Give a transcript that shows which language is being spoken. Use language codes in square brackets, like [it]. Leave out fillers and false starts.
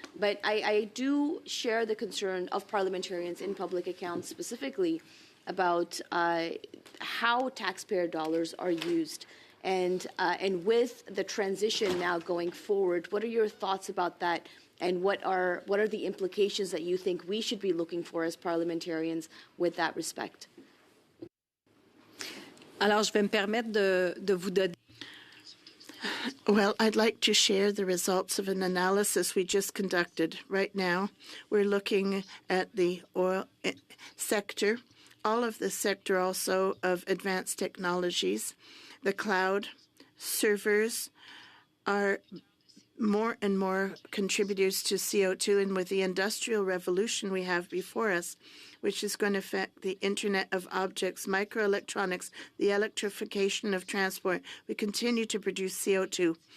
[en] But I do share the concern of parliamentarians in public accounts specifically about how taxpayer dollars are used. And with the transition now going forward, what are your thoughts about that? And what are the implications that you think we should be looking for as parliamentarians with that respect? [fr] Alors, je vais me permettre de vous donner. [en] Well, I'd like to share the results of an analysis we just conducted. Right now, we're looking at the oil sector, all of the sector also of advanced technologies. The cloud servers are more and more contributors to CO2, and with the industrial revolution we have before us, which is going to affect the Internet of Objects, microelectronics, the electrification of transport, we continue to produce CO2.